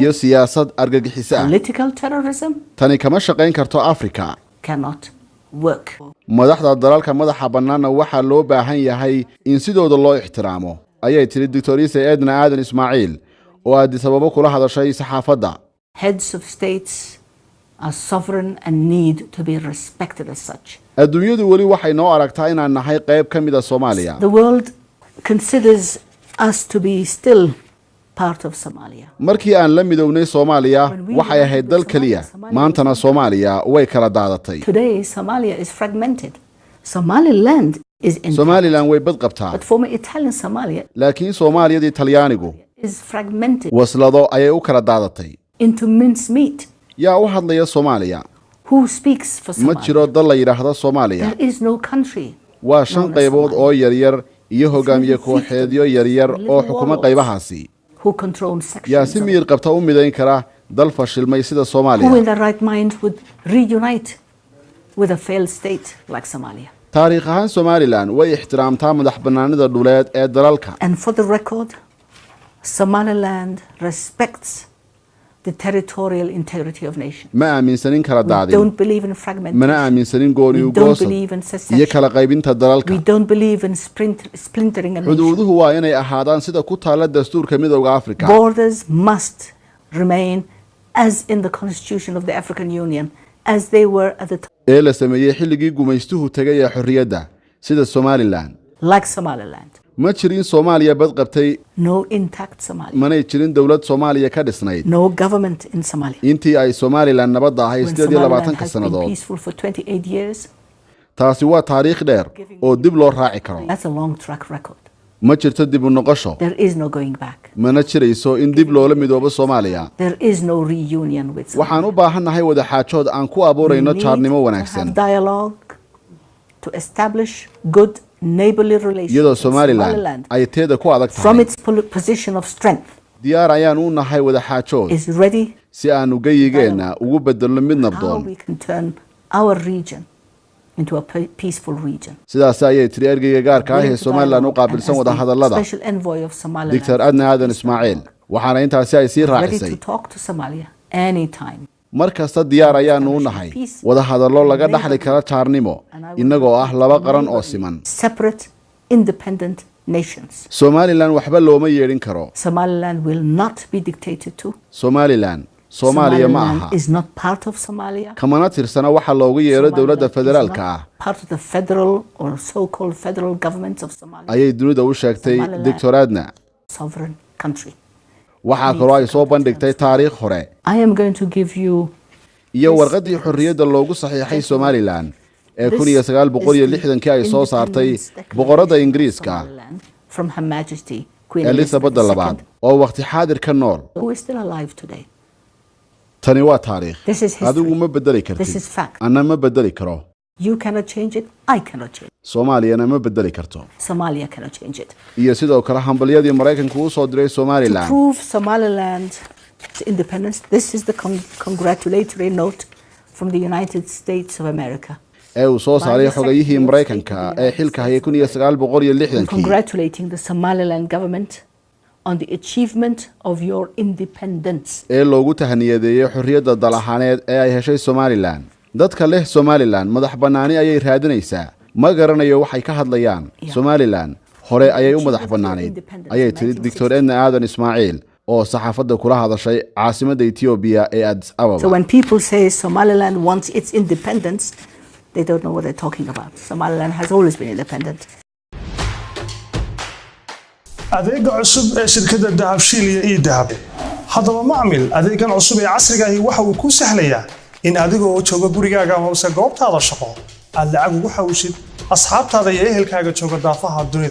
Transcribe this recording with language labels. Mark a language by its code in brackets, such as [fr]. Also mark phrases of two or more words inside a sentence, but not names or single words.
[so] iyo siyaasad argagixiso ah [en] political terrorism? [so] tani kama shaqayn karto Afrika [en] Cannot work. [so] madaxda dalalka madaxa bannaana waxaa loo baahan yahay in sidooda loo ixtiraamo ayay tiri Dr. Edna Adan Ismail oo Addis Ababa kula hadashay saxaafadda [en] Heads of states are sovereign and need to be respected as such. [so] adduunyadu wali waxay noo aragtaa inaan nahay qayb ka mid ah Soomaaliya [en] The world considers us to be still part of Somalia. [so] markii aan la midownay Soomaaliya waxay ahayd dal kaliya maantana Soomaaliya way kala daadatay [en] Today, Somalia is fragmented. Somaliland is in [so] Somaliland way bad qabtaa [en] but former Italian Somalia [so] laakiin Soomaaliyada Talyaanigu [en] is fragmented [so] waslado ayay u kala daadatay [en] into mincemeat. [so] yaa u hadlaya Soomaaliya [en] Who speaks for [so] ma [en] Somalia? [so] jiro dal la yiraahdo Soomaaliya [en] There is no country. [so] waa 5 qaybood oo yaryar iyo hogaamiye kooxeedyo yaryar oo xukuma qaybahaasi [en] Who control [so] yaa [en] sections [so] si [en] of [so] miyir qabta u midayn kara dal fashilmay sida [en] who [so] Soomaaliya [en] in their right mind would reunite with a failed state like Somalia. [so] taariikh ahaan Somaliland way ixtiraamtaa madaxbannaanida dhuleed ee dalalka [en] And for the record, Somaliland respects the territorial integrity of nations. [so] ma aaminsanin kala [en] We [so] daadin [en] don't believe in fragmentation. [so] mana aaminsanin gooni [en] We [so] u [en] don't [so] goosad [en] believe in [so] iyo [en] secession. [so] kala qaybinta [en] We [so] dalalka [en] don't believe in splintering a nation. [so] xuduuduhu waa inay ahaadaan sida ku taala dastuurka midowga Afrika [en] Borders must remain as in the constitution of the African Union, as they were at the time, [so] ee la sameeyay xilligii gumaystuhu tagay ee xorriyadda sida Somaliland [en] like Somaliland. [so] ma jirin Soomaaliya bad qabtay [en] No intact Somalia. [so] manay jirin dawlad Soomaaliya ka dhisnayd [en] No government in Somalia. [so] intii ay Somaliland nabadda ahay [en] When Somaliland 28 has been [so] sanadood [en] peaceful for 28 years, [so] taasi waa taariikh dheer oo dib loo raaci karo [en] that's a long track record. [so] ma jirto dib u noqosho. [en] There is no going back. [so] Mana jirayso in dib loola midoobo Soomaaliya. [en] There is no reunion with Somalia. [so] Waxaan u baahannahay wada xaajood aan ku abuurayno jaarnimo wanaagsan. [en] Dialogue to establish good neighborly relations. [so] Iyadoo Somaliland ay teeda ku adag tahay. [en] From its position of strength. [so] Diyaar ayaan u nahay wada xaajood. [en] Is ready. [so] Si aan ugayigeena ugu bedelno mid nabdoon. [en] How we can turn our region into a peaceful region. [so] Sidaas ayay tiri ergeyga gaarka ah ee Somaliland u qaabilsan wada hadallada. [en] Special envoy of Somaliland. [so] Dr. Adna Aadan Ismaaciil waxaana intaasi ay sii raacisay. [en] Ready to talk to Somalia anytime. [so] Markasta diyaar ayaanu u nahay wada hadallo laga dhaxli kara jaarnimo inagoo ah laba qaran oo siman. [en] Separate independent nations. [so] Somaliland waxba looma yeedhin karo. [en] Somaliland will not be dictated to. [so] Somaliland Soomaaliya ma aha. [en] Is not part of Somalia. [so] Kamana tirsana waxa loogu yeero dawladda federaalka ah. [en] Part of the federal or so-called federal government of Somalia. [so] Ayay dunida u sheegtay Dr. Adna. [en] Sovereign country. [so] Waxa kaloo ay soo bandhigtay taariikh hore. [en] I am going to give you [so] iyo warqadii xorriyadda loogu saxiixay Somaliland ee 1960 ay soo saartay boqoradda Ingiriiska [en] from Her Majesty Queen [so] Elizabeth II oo waqti xaadir ka nool. [en] Who is still alive today. [so] Tani waa taariikh. Adigu ma bedeli kartid. Anna ma bedeli karo. [en] You cannot change it. I cannot change it. [so] Soomaaliyana ma bedeli karto. [en] Somalia cannot change it. [so] Iyo sidoo kale hambalyadii Mareykanku u soo diray Somaliland. [en] To prove Somaliland independence, this is the congratulatory note from the United States of America. [so] Ee uu soo saaray xogayihii Mareykanka ee xilka hayay 1960. [en] Congratulating the Somaliland government on the achievement of your independence. [so] Ee loogu tahniyadeeyay xorriyadda dal ahaaneed ee ay heshay Somaliland. Dadka leh Somaliland madax banaani ayay raadinaysaa. Ma garanayo waxay ka hadlayaan. Somaliland hore ayay u madax banaanayd. Ayay tiri Dr. Adna Aadan Ismaaciil oo saxaafadda kula hadashay caasimadda Ethiopia ee Addis Ababa. [en] So when people say Somaliland wants its independence, they don't know what they're talking about. Somaliland has always been independent. [so] adeega cusub ee shirkadda Dahabshiil iyo Idahab. Haddaba macmiil adeegan cusub ee casriga ah waxa uu ku sahlayaa in adigoo jooga gurigaaga ama goobtaada shaqo aad lacag ugu xawishid asxaabtaada iyo ehelkaaga jooga daafaha dunida.